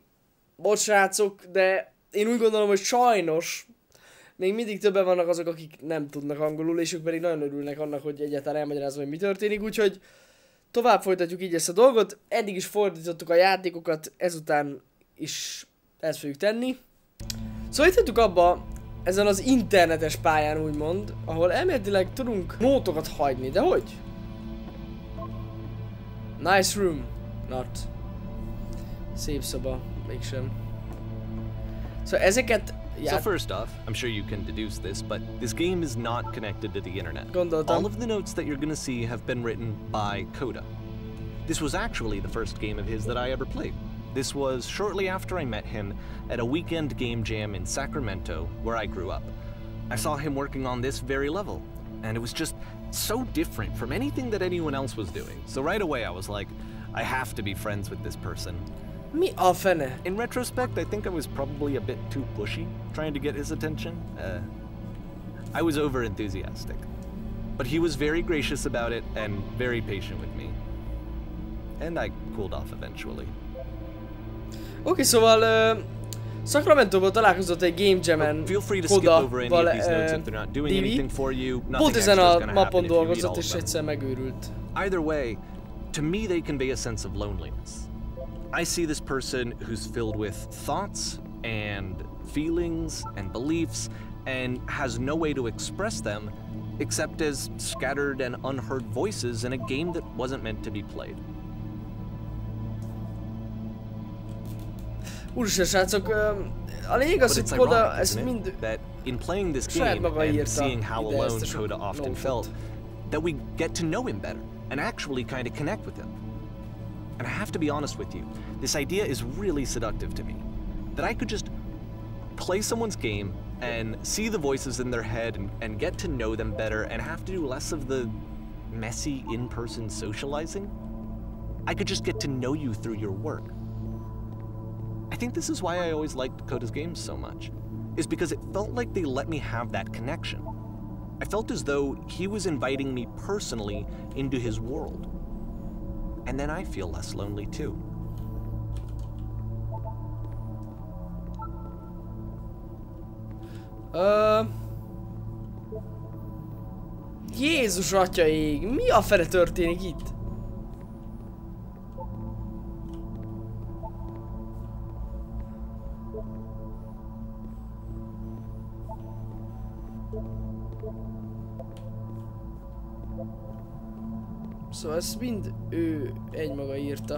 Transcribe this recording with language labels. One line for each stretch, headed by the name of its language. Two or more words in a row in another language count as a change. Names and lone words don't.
Hungarian: Bocs srácok, de én úgy gondolom, hogy sajnos még mindig többen vannak azok, akik nem tudnak angolul, és ők pedig nagyon örülnek annak, hogy egyáltalán elmagyarázom, hogy mi történik, úgyhogy tovább folytatjuk így ezt a dolgot. Eddig is fordítottuk a játékokat, ezután is ezt fogjuk tenni. Szóval itt hagytuk abba, ezen az internetes pályán úgymond, ahol elméletileg tudunk nótokat hagyni, de hogy?
English: Nice room. Not.
Hungarian: Szép szoba, mégsem. Szóval ezeket...
English: So first off, I'm sure you can deduce this, but this game is not connected to the internet.
Hungarian: Gondoltam.
English: All of the notes that you're gonna see have been written by Coda. This was actually the first game of his that I ever played. This was shortly after I met him at a weekend game jam in Sacramento, where I grew up. I saw him working on this very level, and it was just so different from anything that anyone else was doing. So right away I was like, I have to be friends with this person.
Hungarian: Mi a fene?
English: In retrospect, I think I was probably a bit too pushy, trying to get his attention. I was over-enthusiastic. But he was very gracious about it and very patient with me. And I cooled off eventually.
Hungarian: Oké, szóval Sacramento-ban találkozott egy
English: Game Jam-
Hungarian: en Koda-val pont ezen a mapon dolgozott és egyszer megőrült.
English: Either way, to me they convey a sense of loneliness. I see this person who's filled with thoughts and feelings and beliefs and has no way to express them except as scattered and unheard voices in a game that wasn't meant to be played.
Hungarian: Úristen srácok, a lényeg az, hogy Koda ezt mind
English: in playing this game and seeing how alone Koda often felt, that we get to know him better and actually kind of connect with him. And I have to be honest with you, this idea is really seductive to me. That I could just play someone's game and see the voices in their head and get to know them better and have to do less of the messy in-person socializing. I could just get to know you through your work. I think this is why I always liked Koda's games so much, is because it felt like they let me have that connection. I felt as though he was inviting me personally into his world. And then I feel less lonely too.
Hungarian: Jézus atyaég, mi a fele történik itt? Szóval ezt mind ő egymaga írta.